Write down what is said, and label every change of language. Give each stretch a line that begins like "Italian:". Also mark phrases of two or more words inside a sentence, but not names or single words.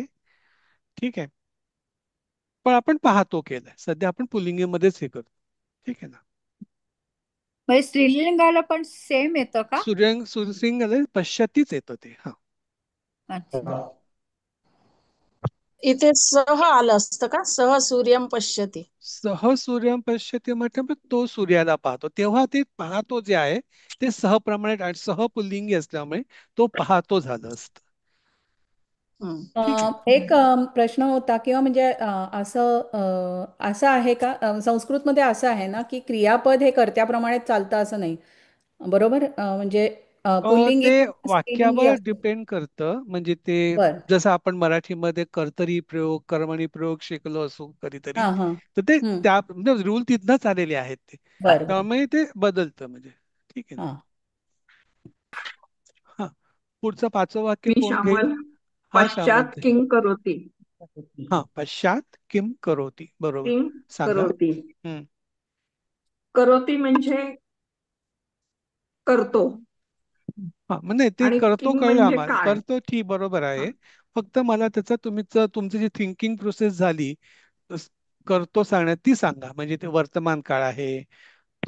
Marathi: ठीक आहे. पण आपण पाहतो केलंय. सध्या आपण पुल्लिंगमध्येच हे करतो. ठीक आहे ना. म्हणजे स्त्रीलिंगाला पण सेम येतं का. सूर्यसिंग पश्यतीच येतं ते. हा अच्छा. इथे सह आलं असतं का?
Sanskrit: सह सूर्यम पश्यती. सह सूर्यम पश्यते
Marathi: म्हटलं तो सूर्याला पाहतो तेव्हा ते पाहतो जे आहे ते सहप्रमाणे आणि सह पुल्लिंगी असल्यामुळे तो पाहतो झालं असतं. हं. ठीक आहे. एक प्रश्न होता किंवा म्हणजे असं आहे का संस्कृतमध्ये असं आहे ना की क्रियापद हे कर्त्याप्रमाणे चालतं असं नाही. बरोबर. म्हणजे पुल्लिंगी ते किंवा स्त्रीलिंगी वाक्यावर असतं. डिपेंड करतं म्हणजे ते बर. जसं आपण मराठीमध्ये कर्तरी प्रयोग कर्मणी प्रयोग शिकलो असू कधीतरी, हा हा. तर ते हम्म. त्या म्हणजे रूल तिथनच आलेले आहेत ते. बर बर. त्यामुळे ते बदलतं म्हणजे. ठीक आहे ना. हा. हा पुढचं पाचवं वाक्य मी कोण घेईल? श्यामल. हा
Sanskrit: पश्चात
Marathi: श्यामल.
Sanskrit: किं करोति. हा पश्चात किम करोती. बरोबर. किं
Marathi: सांगा.
Sanskrit: करोति. हम्म.
Marathi: करोति म्हणजे करतो. हा म्हणजे ते आणि करतो किंग कळलं म्हणजे आम्हाला. काय. करतो ठीक बरोबर हा. आहे. फक्त मला त्याचा तुमची जी
English: thinking process
Marathi: झाली तस- करतो सांगण्यात ती सांगा. म्हणजे ते वर्तमान काळ आहे. तो